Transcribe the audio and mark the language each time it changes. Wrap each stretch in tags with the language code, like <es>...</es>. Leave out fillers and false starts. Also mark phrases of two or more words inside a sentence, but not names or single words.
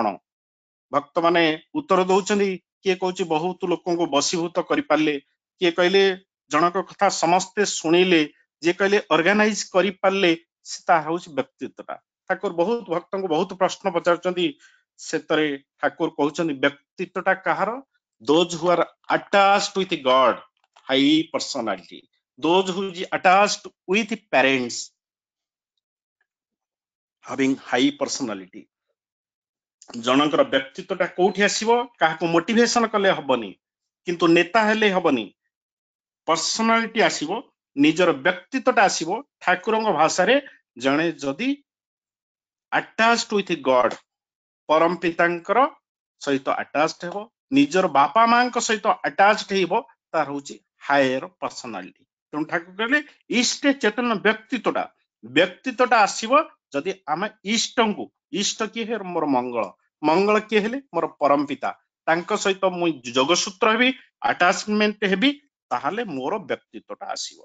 <or>ଭକ୍ତ ମାନେ ଉତ୍ତର ଦଉଛନ୍ତି, କିଏ କହୁଛି ବହୁତ ଲୋକଙ୍କୁ ବଶୀଭୂତ କରିପାରିଲେ, କିଏ କହିଲେ ଜଣଙ୍କ କଥା ସମସ୍ତେ ଶୁଣିଲେ, ଯିଏ କହିଲେ ଅର୍ଗାନାଇଜ କରିପାରିଲେ, ତାହା ହଉଛି ବ୍ୟକ୍ତିତ୍ୱଟା। ଠାକୁର ବହୁତ ଭକ୍ତଙ୍କୁ ବହୁତ ପ୍ରଶ୍ନ ପଚାରୁଛନ୍ତି, ସେଥିରେ ଠାକୁର କହୁଛନ୍ତି ବ୍ୟକ୍ତିତ୍ୱଟା କାହାର?</or> <en>those who are attached with God, high personality, those who is attached with parents, having high personality।</en> <or>ଜଣଙ୍କର ବ୍ୟକ୍ତିତ୍ୱଟା କୋଉଠି ଆସିବ? କାହାକୁ ମୋଟିଭେସନ କଲେ ହବନି, କିନ୍ତୁ ନେତା ହେଲେ ହବନି। ପର୍ସନାଲିଟି ଆସିବ, ନିଜର ବ୍ୟକ୍ତିତ୍ୱଟା ଆସିବ। ଠାକୁରଙ୍କ ଭାଷାରେ ଜଣେ ଯଦି</or> <en>attached with God,</en> <or>ପରମ ପିତାଙ୍କର ସହିତ ଆଟାଚଡ ହେବ, ନିଜର ବାପା ମାଙ୍କ ସହିତ ଆଟାଚଡ ହେଇବ, ତାର ହଉଛି</or> <en>higher personality.</en> <or>ତେଣୁ ଠାକୁର କହିଲେ ଇଷ୍ଟେ ଚେତନ ବ୍ୟକ୍ତିତ୍ୱଟା, ବ୍ୟକ୍ତିତ୍ୱଟା ଆସିବ ଯଦି ଆମେ ଇଷ୍ଟଙ୍କୁ, ଇଷ୍ଟ କିଏ ହେଲେ ମୋର ମଙ୍ଗଳ, ମଙ୍ଗଳ କିଏ ହେଲେ ମୋର ପରମ ପିତା, ତାଙ୍କ ସହିତ ମୁଁ ଯୋଗସୂତ୍ର ହେବି, ଆଟାଚମେଣ୍ଟ ହେବି, ତାହେଲେ ମୋର ବ୍ୟକ୍ତିତ୍ୱଟା ଆସିବ।</or>